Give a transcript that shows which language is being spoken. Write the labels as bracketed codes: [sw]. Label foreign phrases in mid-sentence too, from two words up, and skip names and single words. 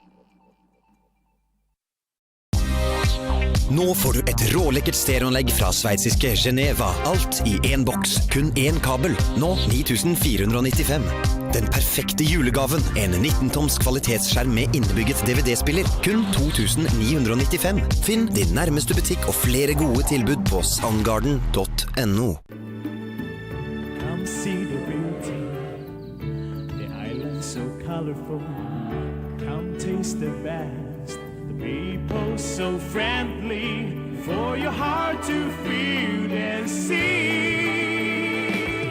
[no] Nå får du et rålekkert stereoanlegg fra sveitsiske Geneva. Alt i en boks, kun en kabel. Nå 9495. Den perfekte julegaven. En 19-toms kvalitetsskjerm med innebygget DVD-spiller. Kun 2995. Finn din nærmeste butikk og flere gode tilbud på soundgarden.no. [en] Come see the beauty. The island so colorful. Come taste the best. People so friendly for your heart to feel and see.